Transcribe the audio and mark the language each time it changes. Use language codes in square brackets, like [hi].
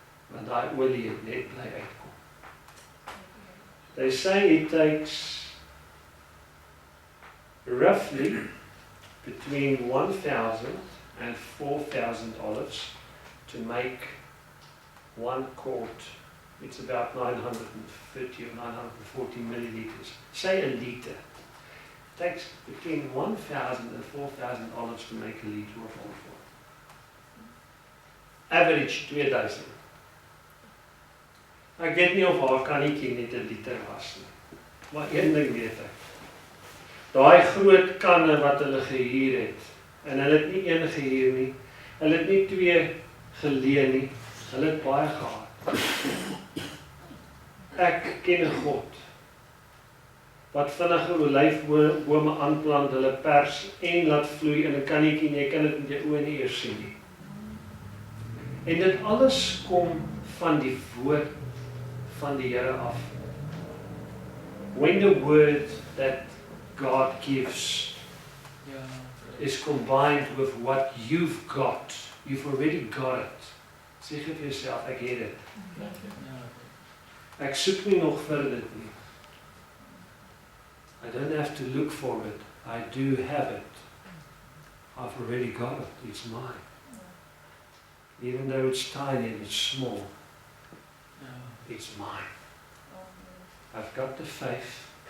[af] Want daai olie het net bly uitkom. [en] They say it takes roughly between 1,000 and 4,000 olives to make 1 quart. It's about 930 or 940 milliliters. Say a liter. It takes between 1,000 and 4,000 olives to make a liter of olive oil. Average 2,000. [af] Ek weet nie of haar kannetjie net 'n liter was nie. Maar een ding weet ek. Daai groot kanne wat hulle gehuur het, en hulle het nie een gehuur nie, hulle het nie twee geleen nie, hulle het baie gehad. Ek ken 'n God wat vinnige olyfbome aanplant, hulle pers en laat vloei in 'n kannetjie en jy kan dit met jou oë nie eers sien nie. En dit alles kom van die woord van die Here af. [en] When the word that God gives is combined with what you've got, you've already got it. [af] Sê vir jouself, ek het dit. Ek soek nie nog vir dit nie. [en] I don't have to look for it. I do have it. I've already got it. It's mine. Even though it's tiny and it's small. It's mine. I've got the faith.